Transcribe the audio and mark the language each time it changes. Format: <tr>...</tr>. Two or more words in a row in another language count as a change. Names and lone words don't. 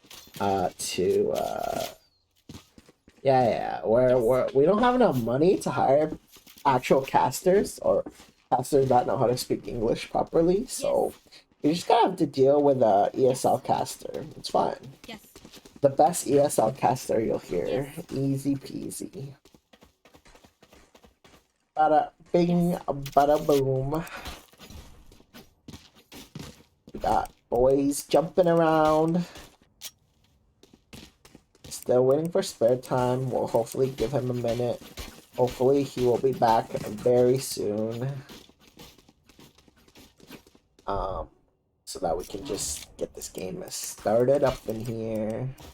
<en>We don't have enough money to hire actual casters or casters that know how to speak English properly. So you just gotta have to deal with a ESL caster. It's fine. Yes. The best ESL caster you'll hear. Easy peasy. Bada bing, bada boom. We got boys jumping around. Still waiting for spare time. We'll hopefully give him a minute. Hopefully he will be back very soon. So that we can just get this game started up in here.</en>